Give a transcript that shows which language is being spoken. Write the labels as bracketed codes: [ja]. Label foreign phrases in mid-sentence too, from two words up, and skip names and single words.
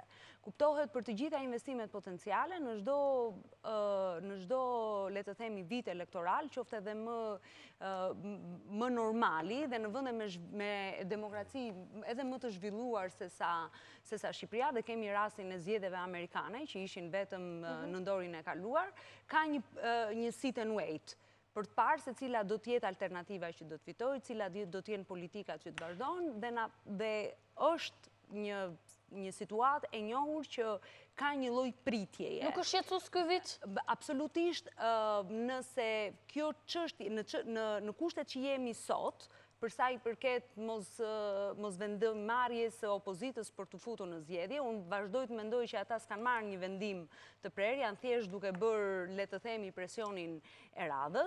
[sq] Kuptohet për të gjitha investimet potenciale në çdo, le të themi, vit elektoral, qoftë edhe më normali dhe në vende me demokraci edhe më të zhvilluar se sa Shqipëria, dhe kemi rastin e zgjedhjeve amerikane që ishin vetëm në ndorin e kaluar, ka një [en] sit and wait [sq] për të parë se cila do t'jetë alternativa që do të fitojë, cila do t'jenë politikat që të vazhdojnë, dhe është një situatë e njohur që ka një lloj pritjeje. Nuk është shqetësues ky vit? Absolutisht, nëse kjo çështje në kushtet që jemi sot, për sa i përket mos vendimmarrjes së opozitës për të futur në zgjedhje, unë vazhdoj të mendoj që ata s'kan marrë një vendim të prerë, janë thjesht duke bërë, le të themi, presionin e radhës.